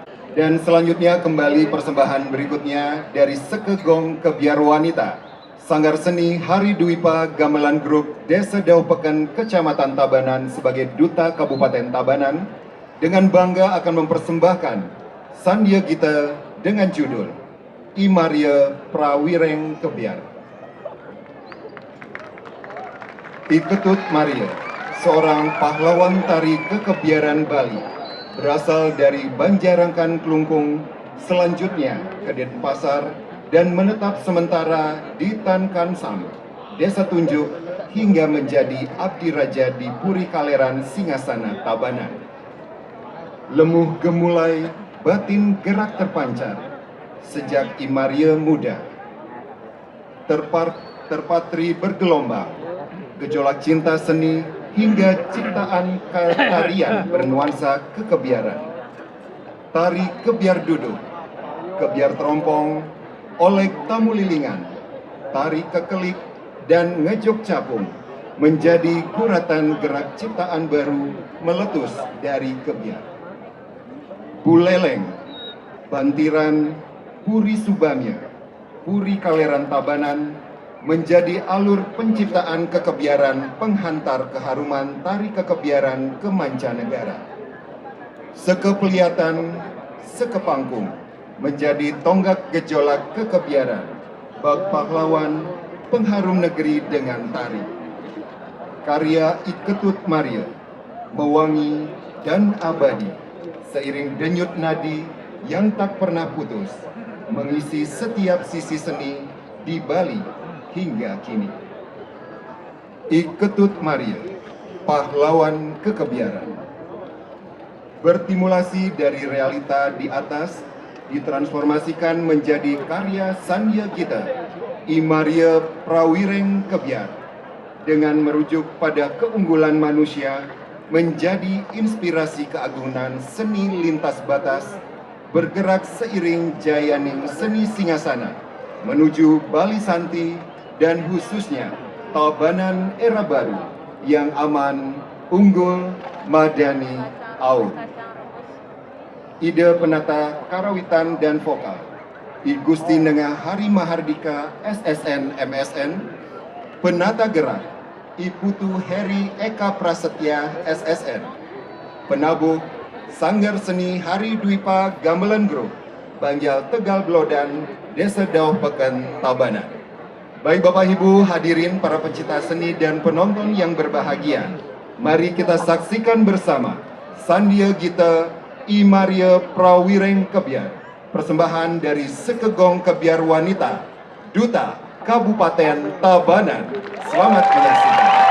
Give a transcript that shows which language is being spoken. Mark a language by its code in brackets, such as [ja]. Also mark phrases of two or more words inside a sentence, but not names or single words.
[id] Dan selanjutnya kembali persembahan berikutnya dari Sekegong Kebiar Wanita, Sanggar Seni Hari Dwipa Gamelan Group Desa Dauh Peken, Kecamatan Tabanan sebagai Duta Kabupaten Tabanan dengan bangga akan mempersembahkan Sandia Gita dengan judul I Maria Prawireng Kebiar. I Ketut Maria, seorang pahlawan tari kekebiaran Bali, berasal dari Banjarangkan Klungkung, selanjutnya ke Denpasar dan menetap sementara di Tan Kansam, Desa Tunjuk, hingga menjadi abdi raja di Puri Kaleran, Singasana, Tabanan. Lemuh gemulai, batin gerak terpancar, sejak I Maria muda. Terpatri bergelombang, gejolak cinta seni hingga ciptaan tarian bernuansa kekebiaran. Tari kebiar duduk, kebiar terompong, olek tamu lilingan, tari kekelik, dan ngejok capung menjadi kuratan gerak ciptaan baru meletus dari kebiar. Buleleng, bantiran, puri subamya, puri Kaleran Tabanan menjadi alur penciptaan kekebiaran penghantar keharuman tari kekebiaran ke mancanegara. Sekepeliatan, sekepangkung menjadi tonggak gejolak kekebiaran, bak pahlawan, pengharum negeri dengan tari. Karya I Ketut Maria, mewangi dan abadi, seiring denyut nadi yang tak pernah putus, mengisi setiap sisi seni di Bali hingga kini. I Ketut Maria, pahlawan kekebiaran, bertimulasi dari realita di atas, ditransformasikan menjadi karya Sandia Gita I Maria Prawireng Kebiar, dengan merujuk pada keunggulan manusia menjadi inspirasi keagungan seni lintas batas, bergerak seiring jayaning seni Singasana menuju Bali Santi dan khususnya Tabanan era baru yang aman, unggul, madani, aur. Ide penata karawitan dan vokal I Gusti Nengah Hari Mahardika SSN MSN, penata gerak I Putu Heri Eka Prasetya SSN, penabuh Sanggar Seni Hari Dwipa Gamelan Group Banjal Tegal Blodan, Desa Dauh Peken, Tabanan. Baik Bapak Ibu hadirin para pecinta seni dan penonton yang berbahagia, mari kita saksikan bersama Sandia Gita I Maria Prawireng Kebiar, persembahan dari Sekegong Kebiar Wanita, Duta Kabupaten Tabanan. Selamat menyaksikan.